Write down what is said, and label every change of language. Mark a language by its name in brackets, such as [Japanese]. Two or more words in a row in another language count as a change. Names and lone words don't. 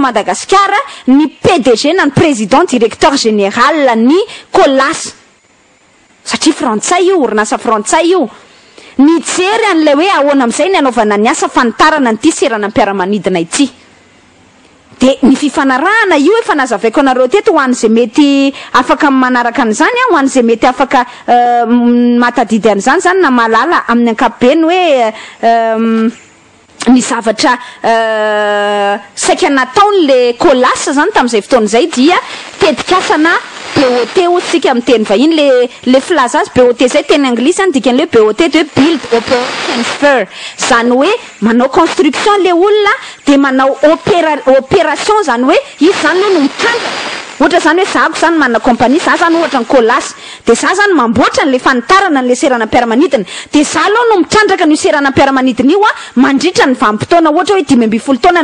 [Malagasy] Madagasikara ny PDG na ny président directeur général ny kolasy satria frantsay io orinasa frantsay io nijery an'ilay hoe ahoana amin'izay ny anaovana ny asa fanitarana nyity seranam-piaramanidina ity de ny fifanarahana io efa nazavaiko anareo teto ho an'izay mety afaka manaraka an'izany ho an'izay mety afaka matadidy an'izany zany na malala amin'ny ankapobeny hoe ny zavatra saika nataon'le kolasy zany tamin'izay fotoan'izay dia tedikasana BOT otsika amin'ny teny vahiny le filaza azy BOT zay teny anglisy any dikan'le BOT de [English] build operate transfer [Malagasy] zany hoe manao construction le olona de manao opération zany hoe izy zany no mitandra ohatra zany hoe zako zany manana compagnie za zany ohatra ny kolasy de za zany mamboatra n'le fanitarana n'le seranam-piaramanidina de za aloha no mitrandraka ny seranam-piaramanidina io mandritra ny vanim-potoana ohatra hoe 12 taona